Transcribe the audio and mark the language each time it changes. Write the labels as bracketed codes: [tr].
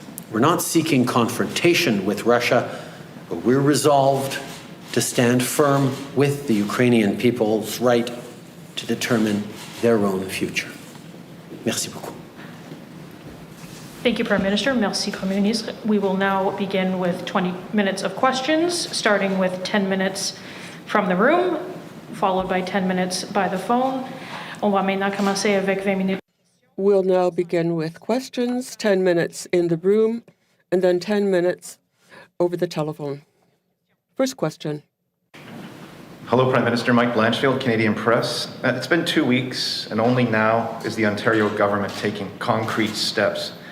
[en] We're not seeking confrontation with Russia, but we're resolved to stand firm with the Ukrainian people's right to determine their own future. [fr] Merci beaucoup. [en] Thank you, Prime Minister. [fr] Merci, Premier Ministre. [en] We will now begin with 20 minutes of questions, starting with 10 minutes from the room, followed by 10 minutes by the phone. [fr] On va maintenant commencer avec 20 minutes. [en] We'll now begin with questions, 10 minutes in the room, and then 10 minutes over the telephone. First question. Hello, Prime Minister. Mike Blanchfield, Canadian Press. It's been 2 weeks, and only now is the Ontario government taking concrete steps.